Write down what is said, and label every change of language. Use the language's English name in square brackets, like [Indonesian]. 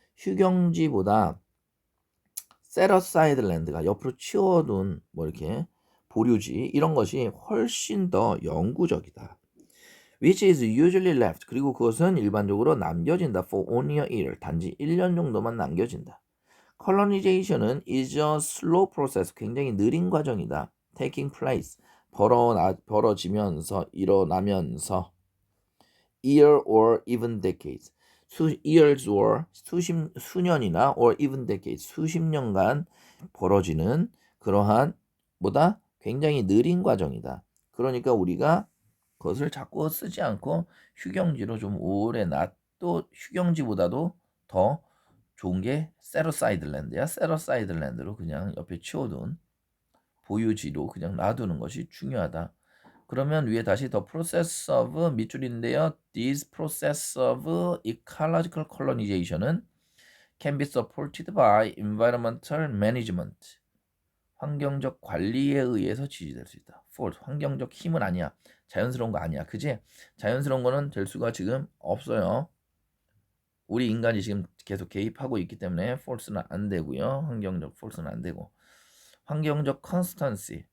[Korean] 휴경지보다 set aside land가 옆으로 치워둔 뭐 이렇게 보류지 이런 것이 훨씬 더 영구적이다. [English] which is usually left. [Korean] 그리고 그것은 일반적으로 남겨진다. [English] for only a year. [Korean] 단지 1년 정도만 남겨진다. [English] colonization은 is a slow process. [Korean] 굉장히 느린 과정이다. [English] taking place. [Korean] 벌어지면서 일어나면서 [English] year or even decades years or [Korean] 수년이나 [English] or even decades [Korean] 수십 년간 벌어지는 그러한 뭐다 굉장히 느린 과정이다. 그러니까 우리가 그것을 자꾸 쓰지 않고 휴경지로 좀 오래 놔또 휴경지보다도 더 좋은 게 세로사이드 랜드야. 세로사이드 랜드로 그냥 옆에 치워둔 보유지로 그냥 놔두는 것이 중요하다. 그러면 위에 다시 the process of 밑줄인데요. [English] This process of ecological colonization은 can be supported by environmental management. [Korean] 환경적 관리에 의해서 지지될 수 있다. False. 환경적 힘은 아니야. 자연스러운 거 아니야. 그지? 자연스러운 거는 될 수가 지금 없어요. 우리 인간이 지금 계속 개입하고 있기 때문에 false는 안 되고요. 환경적 false는 안 되고. 환경적 constancy.